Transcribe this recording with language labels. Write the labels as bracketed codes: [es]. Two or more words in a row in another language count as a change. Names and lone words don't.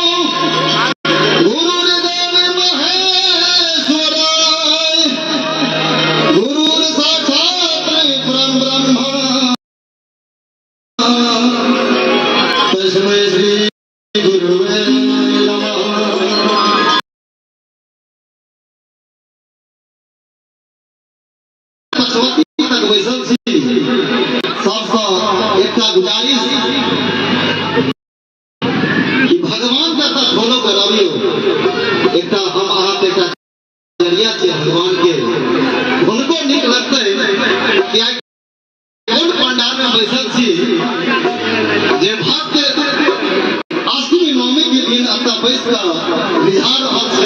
[sa] गुरुर्देव महेश्वराय गुरुर्साक्षात् परब्रह्म तस्मै श्री गुरुवे नमः। [mai] पशुपति तक बैसल छी सबसँ एकटा गुजारिश कि भगवान के तक फॉलो कराबियो। एकटा हम अहाँ के एकटा जरिया छै भगवान के, हुनको नीक लगतै कि आइ कोन पंडाल में बैसल छी जे भक्त अष्टमी नवमी के दिन एतऽ बैस कऽ बिहार रहल छै।